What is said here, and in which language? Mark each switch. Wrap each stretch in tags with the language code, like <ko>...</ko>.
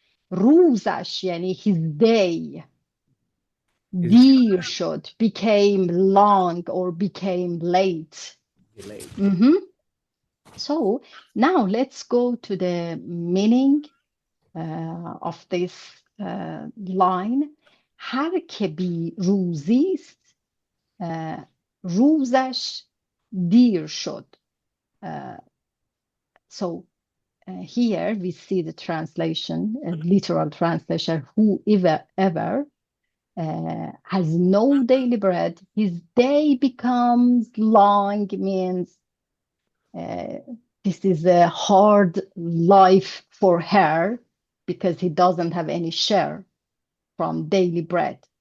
<fa>روزش یعنی</fa> <en>his day.</en> <fa>دیر شد,</fa> <en>became long or became late. So now let's go to the meaning of this line.</en> <fa>هر که بی روزی است روزش دیر شد.</fa> <en>So here we see the translation, a literal translation, whoever has no daily bread, his day becomes long, means this is a hard life for her because he doesn't have any share from daily bread.</en>